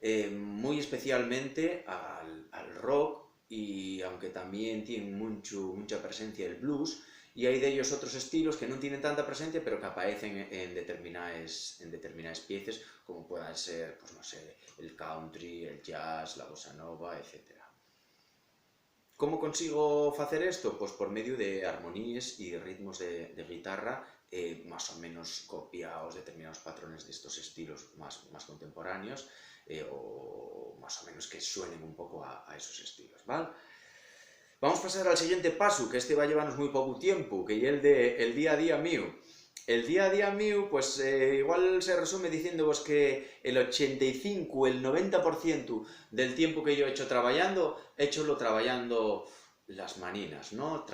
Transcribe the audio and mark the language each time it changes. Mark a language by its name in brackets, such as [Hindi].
[Spanish] muy especialmente al rock, y aunque también tiene mucha presencia el blues, y hay de ellos otros estilos que no tienen tanta presencia, pero que aparecen en determinadas piezas, como puedan ser, pues no sé, el country, el jazz, la bossa nova, etcétera. [Galician] Como consigo facer isto? Pois por medio de armonías e ritmos de guitarra, máis ou menos copiados determinados patrones destos estilos máis contemporáneos, ou máis ou menos que suenen un pouco a esos estilos, ¿vale? [Spanish] Vamos a pasar al siguiente paso, que este va a llevarnos muy poco tiempo, que es el día a día mío. El día a día mío, pues igual se resume diciéndovos que el 85, el 90% del tiempo que yo he hecho trabajando, he hecho lo trabajando las maninas, ¿no?